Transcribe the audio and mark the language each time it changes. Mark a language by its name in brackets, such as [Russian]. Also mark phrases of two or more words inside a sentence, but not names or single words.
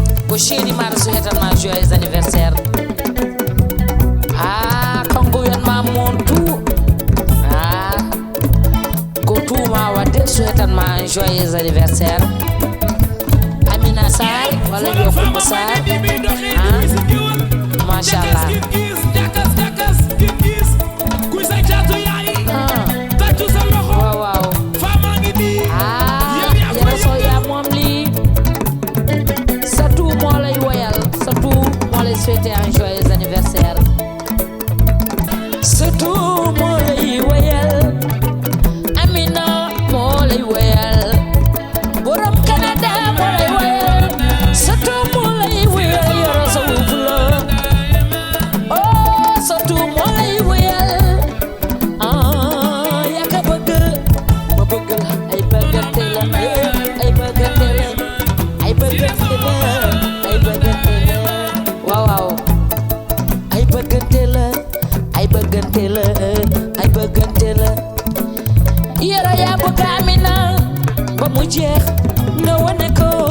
[Fula] ko chéri mara souhaitanma [French] joyeux anniversaire [Fula] kanko wiyanma montu ko tuma wadde souhaitanma [French] joyeux anniversaire [Fula] Amina Sarr walla yo Kumba Sarr [French] machallah souhaiter un joyeux anniversaire surtout moo [Wolof] lay wayal Amina moo lay wayal borom Canada moo lay wayal surtout moo lay wayal yoro sa wuuf la oh surtout moo lay wayal yaa ka bëgg ma bëgg la ay bëggante la ay bëggante la ay bëggante la ay bëggante la waaw ay bëggante la ay bëggante la ay bëggante la yara yaa bëgg Amina ba mu jeex nga wane ko